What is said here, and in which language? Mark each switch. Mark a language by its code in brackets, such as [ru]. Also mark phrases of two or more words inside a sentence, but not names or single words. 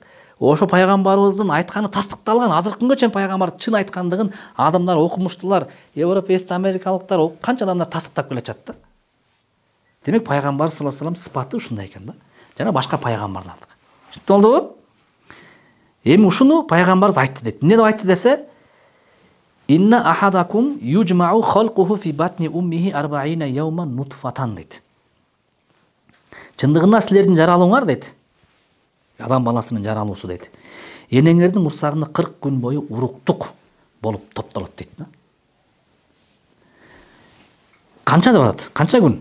[ky] Ошо пайгамбарыбыздын айтканы тастыкталган. Азыркы күнгө чейин пайгамбар чын айткандыгын адамдар, окумуштуулар, европеец, америкалыктар, канча адамдар тастыктап келатышат да. Демек пайгамбар [ar] صلى الله عليه وسلم [ky] сыпаты ушундай экен да. Жана башка пайгамбарлардыкы. Түшүнүп болдубу? Эми ушуну пайгамбарыбыз айтты дейт. Эмне деп айтты десе? [ar] إن أحدكم يجمع خلقه في بطن أمه 40 يوما نطفة дейт. [ky] Чындыгында силердин жаралууңар дейт. Адам баласынын жаралуусу дейт. Энеңердин урсагында 40 күн бою уруктук болуп топтолот дейт да. Канча деп атат? Канча күн?